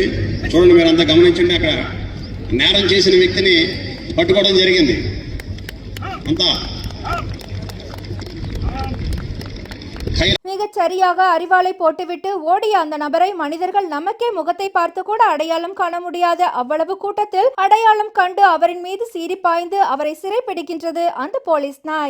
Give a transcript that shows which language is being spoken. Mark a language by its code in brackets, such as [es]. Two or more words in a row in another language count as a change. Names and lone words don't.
[te] చూడండి, మీరు అంతా గమనించండి. అక్కడ నేరం చేసిన వ్యక్తిని పట్టుకోవడం జరిగింది. అంతా [ta] மிகச் சரியாக அரிவாளை போட்டுவிட்டு ஓடிய அந்த நபரை மனிதர்கள் நமக்கே முகத்தை பார்த்து கூட அடையாளம் காண முடியாத அவ்வளவு கூட்டத்தில் அடையாளம் கண்டு அவரின் மீது சீறி பாய்ந்து அவரை சிறைப்பிடிக்கின்றது அந்த போலீஸ் நாய்.